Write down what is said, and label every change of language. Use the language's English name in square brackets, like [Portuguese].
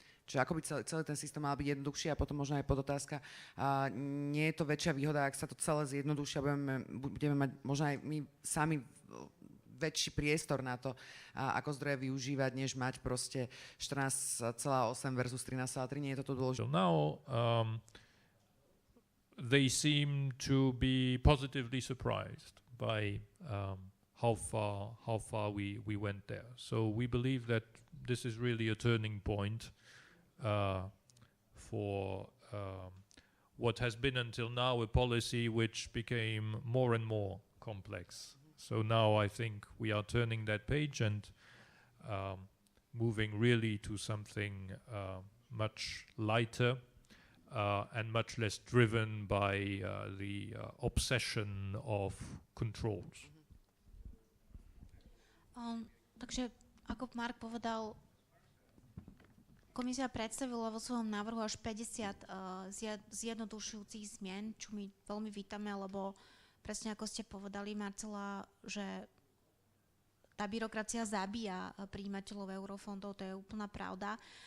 [Slovak] Čiže ako by celý ten systém mal byť jednoduchší a potom možno aj podotázka. Nie je to väčšia výhoda, ak sa to celé zjednoduší a budeme mať možno aj my sami väčší priestor na to, ako zdroje využívať, než mať proste 14,8 versus 13,3. Nie je toto dôležité? [English] So now they seem to be positively surprised by how far we went there. So we believe that this is really a turning point for what has been until now a policy which became more and more complex. So now I think we are turning that page and moving really to something much lighter and much less driven by the obsession of controls. [Slovak] Takže ako Mark povedal, komisia predstavila vo svojom návrhu až 50 zjednodušujúcich zmien, čo my veľmi vítame, lebo presne ako ste povedali, Marcela, že tá byrokracia zabíja prijímateľov eurofondov, to je úplná pravda.